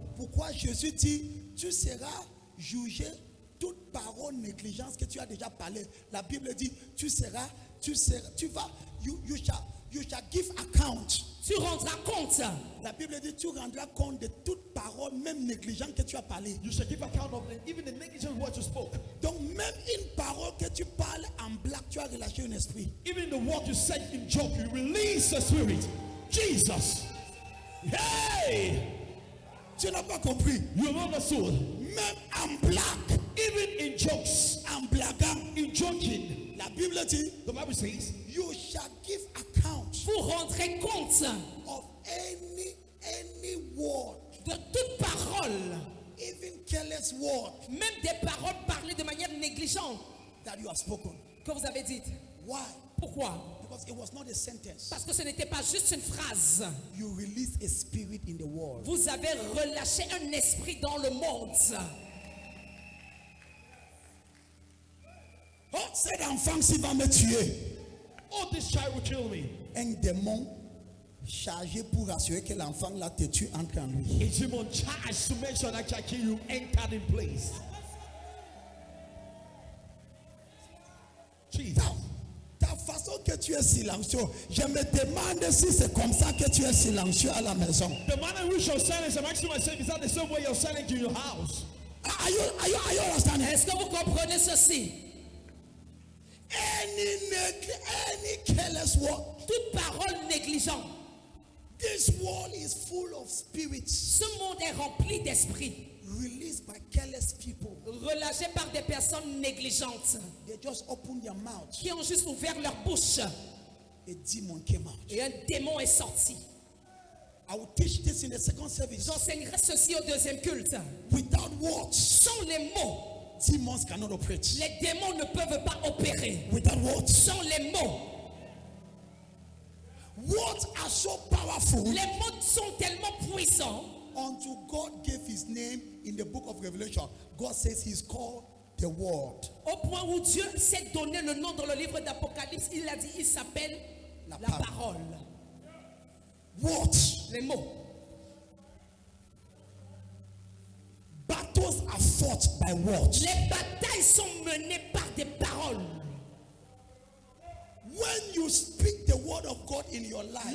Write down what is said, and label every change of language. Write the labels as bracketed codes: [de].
[fr] Pourquoi Jésus dit, tu seras jugé toute parole négligence que tu as déjà parlé. La Bible dit, tu vas, [en] you shall give account. [fr] Tu rendras compte. La Bible dit, tu rendras compte de toute parole, même négligente que tu as parlé. [en] You shall give account of even the negligent words you spoke. [fr] Donc même une parole que tu parles en blague, tu as relâché un esprit. [en] Even the word you said in joke, you release the spirit. Jesus. Hey! [fr] Tu n'as pas compris. [en] You have understood. [fr] Même en blague, [en] Even in jokes, [fr] en blaguant, [en] in joking, [fr] la Bible dit, [en] the Bible says, you shall give account [fr] Vous rendrez compte [en] of any word, [fr] de toute parole, [en] even careless word [fr] même des paroles parlées de manière négligente [en] that you have spoken. [fr] que vous avez dites. [en] Why? [fr] Pourquoi? [en] Because it was not a sentence. [fr] Parce que ce n'était pas juste une phrase. [en] You release a spirit in the world. [fr] Vous avez relâché un esprit dans le monde. Oh, cet enfant s'il va me tuer. [en] oh, this child will kill me. [fr] Un démon chargé pour assurer que l'enfant là te tue entre en lui. [en] A demon charged to make sure that child kill you entered in place. Jesus. [fr] Ta façon que tu es silencieux, je me demande si c'est comme ça que tu es silencieux à la maison. [en] The manner in which you're silent, I'm asking myself, is that the same way you're silent in your house? Are you understanding? [fr] Est-ce que vous comprenez ceci? [en] Any careless word. [fr] Toute parole négligente. [en] This world is full of spirits [fr] Ce monde est rempli d'esprits, [en] released by careless people. [fr] relâchés par des personnes négligentes [en] They just open their mouth. [fr] qui ont juste ouvert leur bouche [en] A demon came out. [fr] et un démon est sorti. [en] I will teach this in the second service. [fr] J'enseignerai ceci au deuxième culte. [en] Without words, [fr] Sans les mots, [en] demons cannot operate. [fr] les démons ne peuvent pas opérer. [en] Without words, [fr] Sans les mots, [en] words are so powerful. [fr] les mots sont tellement puissants. [en] Until God gave his name in the book of Revelation, God says he's called the Word. [fr] Au point où Dieu s'est donné le nom dans le livre d'Apocalypse, il a dit, il s'appelle La la parole. [en] Words. [fr] Les mots. [en] Battles are fought by words. [fr] Les batailles sont menées par des paroles. [en] When you speak the word of God in your life,